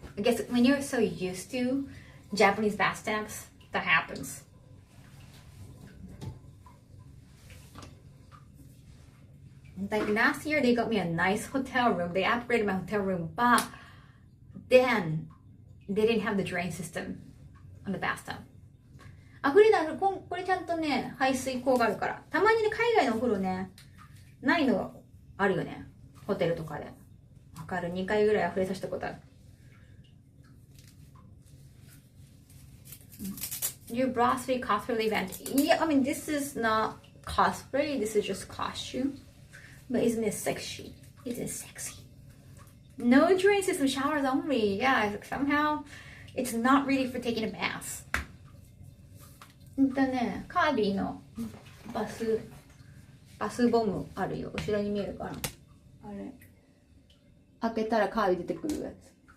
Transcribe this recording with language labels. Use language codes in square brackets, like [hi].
[en] I guess when you're so used to Japanese bathtubs, that happens. Like last year, they got me a nice hotel room. They upgraded my hotel room, but then they didn't have the drain system on the bathtub. [ja] あ、フリーダこれちゃんとね、排水口があるから。たまにね、海外のお風呂ね、ないのあるよね。ホテルとかで。わかる。 2回ぐらい溢れさせたことある。 [en] Your Brasserie cosplay event. Yeah, I mean, this is not cosplay. This is just costume. But isn't it sexy? Isn't it sexy? No drain system, showers only. Yeah, somehow it's not really for taking a bath. [ja] ね、カービィのバスボムあるよ。後ろに見えるかな。あれ。開けたらカービィ出てくるやつ。